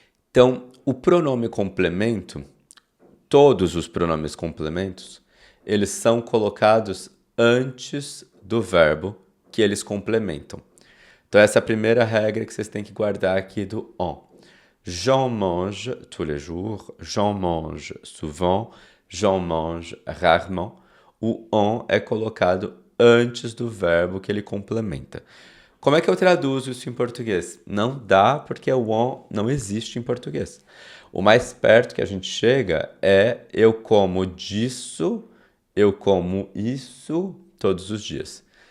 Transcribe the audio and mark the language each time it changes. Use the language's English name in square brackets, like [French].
[Portuguese] Então, o pronome complemento, todos os pronomes complementos, eles são colocados antes do verbo que eles complementam. Então, essa é a primeira regra que vocês têm que guardar aqui do on. [French] J'en mange tous les jours, j'en mange souvent, j'en mange rarement. [Portuguese] O on é colocado antes do verbo que ele complementa. Como é que eu traduzo isso em português? Não dá, porque o on não existe em português. O mais perto que a gente chega é eu como disso, eu como isso todos os dias.